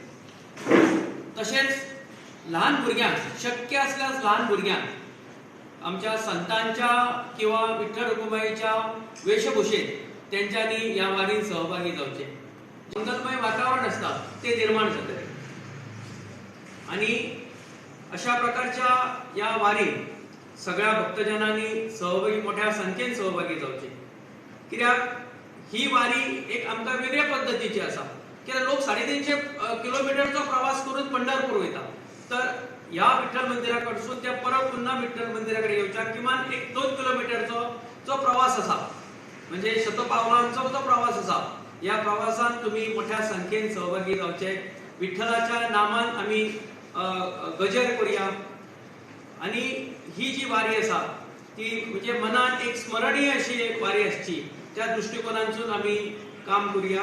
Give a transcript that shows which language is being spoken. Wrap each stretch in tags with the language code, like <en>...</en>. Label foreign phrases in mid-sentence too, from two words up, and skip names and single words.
<kok>तसेच लहान भुरग्यांक शक्य असल्यास लहान भुरग्यांक आमच्या संतांच्या किंवा विठ्ठल रखुमाईच्या वेशभूषेत त्यांच्यानी या वारीत सहभागी जावचे. मंगलमय वातावरण असता ते निर्माण जातले आणि अशा प्रकारच्या या वारीत सगळ्या भक्तजनांनी सहभागी मोठ्या संख्येन सहभागी जावचे. कित्याक ही वारी एक आमकां वेगळ्या पद्धतीची आसा. कित्याक लोक 350 किलोमीटरचो प्रवास करून पंढरपूर वयता तर या विठ्ठल मंदिराकडसून त्या परत पुन्हा विठ्ठल मंदिराकडे येवच्या किमान 1-2 किलोमीटरचो जो प्रवास असा म्हणजे शतपावलांचो जो प्रवास असा. या प्रवासान तुम्ही मोठ्या संख्येन सहभागी जावचे. विठ्ठलाच्या नामान आम्ही गजर करूया आणि ही जी वारी असा ती म्हणजे मनात एक स्मरणीय अशी वारी असची त्या दृष्टिकोनातून आम्ही काम करूया.</kok>